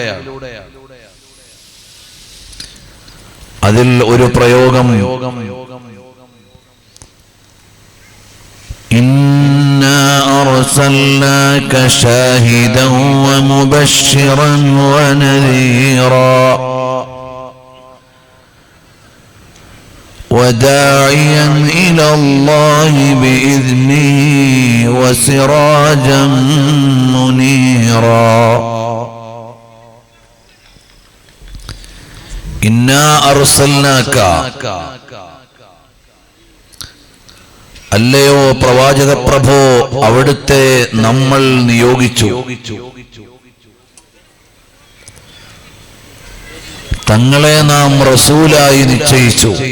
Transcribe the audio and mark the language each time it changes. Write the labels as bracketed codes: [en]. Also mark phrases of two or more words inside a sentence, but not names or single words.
[ml] അതിൽ ഒരു പ്രയോഗം [ar] إنا أرسلناك شاهدا ومبشرا ونذيرا وداعيا إلى الله بإذنه وسراجا منيرا إنا أرسلناك [ml] അല്ലയോ പ്രവാചക പ്രഭോ, അവിടുത്തെ നമ്മൾ നിയോഗിച്ചു, തങ്ങളെ നാം റസൂലായി നിശ്ചയിച്ചു.